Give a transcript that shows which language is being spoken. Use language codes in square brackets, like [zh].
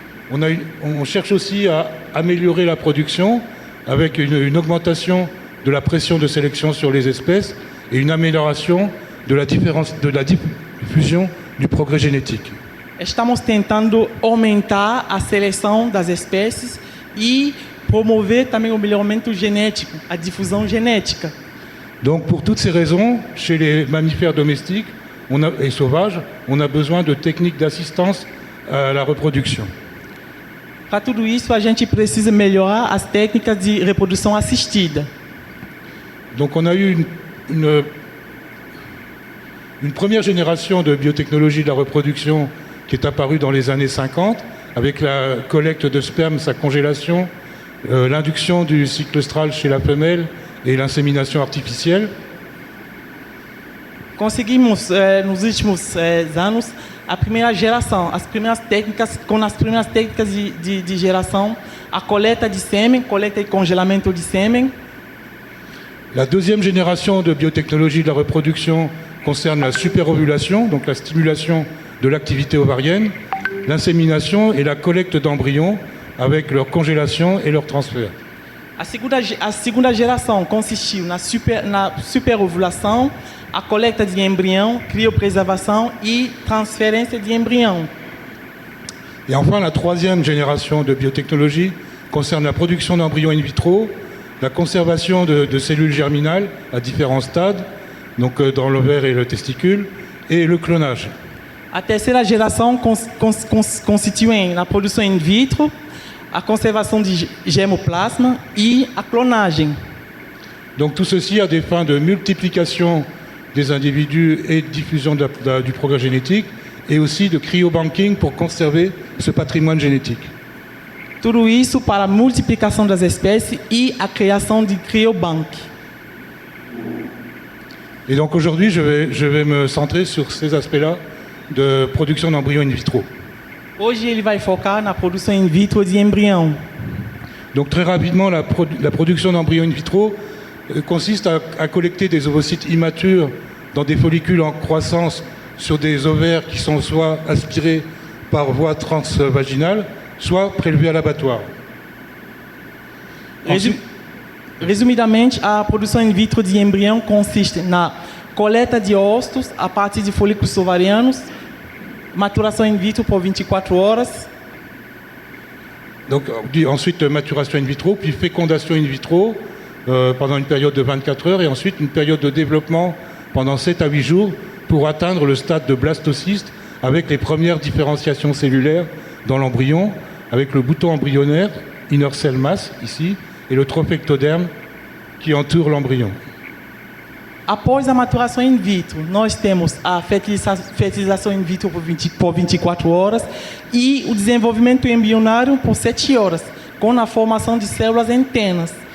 [fr] On cherche aussi à améliorer la production avec une augmentation de la pression de sélection sur les espèces et une amélioration de la diffusion du progrès génétique. [pt] Estamos tentando aumentar a seleção das espécies e promover também o melhoramento genético, a difusão genética. [fr] Donc pour toutes ces raisons, chez les mammifères domestiques et sauvages, on a besoin de techniques d'assistance à la reproduction. [pt] Para tudo isso, a gente precisa melhorar as técnicas de reprodução assistida. [fr] Donc on a eu une première génération de biotechnologie de la reproduction qui est apparue dans les années 50, avec la collecte de sperme, sa congélation, l'induction du cycle œstral chez la femelle et l'insémination artificielle. [pt] Conseguimos, nos últimos anos, a primeira geração, as primeiras técnicas de geração, a coleta de sêmen, coleta e congelamento de sêmen. [fr] La deuxième génération de biotechnologie de la reproduction concerne la superovulation, donc la stimulation de l'activité ovarienne, l'insémination et la collecte d'embryons avec leur congélation et leur transfert. [pt] A segunda geração consistiu na superovulação, a coleta de embrião, criopreservação e transferência de embrião. [fr] Et enfin, la troisième génération de biotechnologie concerne la production d'embryons in vitro, la conservation de cellules germinales à différents stades, donc dans l'ovaire et le testicule, et le clonage. [pt] A terceira geração consistiu na produção in vitro, a conservação de germoplasma e a clonagem. [fr] Donc tout ceci a des fins de multiplication des individus et de diffusion du progrès génétique, et aussi de cryobanking pour conserver ce patrimoine génétique. [pt] Tudo isso para a multiplicação das espécies e a criação de criobank. [fr] Et donc aujourd'hui, je vais me centrer sur ces aspects-là de production d'embryons in vitro. [pt] Hoje ele vai focar na produção in vitro de embrião. [fr] Donc très rapidement, la production d'embryons in vitro consiste à collecter des ovocytes immatures dans des follicules en croissance sur des ovaires qui sont soit aspirés par voie transvaginale, soit prélevés à l'abattoir. [pt] Resumidamente, a produção in vitro de embrião consiste na coleta de óvulos a partir de folículos ovarianos, maturação in vitro por 24 horas. [fr] Donc ensuite maturation in vitro, puis fécondation in vitro pendant une période de 24 heures, et ensuite une période de développement pendant 7 à 8 jours pour atteindre le stade de blastocyste avec les premières différenciations cellulaires dans l'embryon, avec le bouton embryonnaire, [en] inner cell mass [fr] ici, et le trophectoderme qui entoure l'embryon. [pt] Após a maturação in vitro, nós temos a fertilização in vitro por 24 horas e o desenvolvimento embrionário por 7 horas, com a formação de células antenas.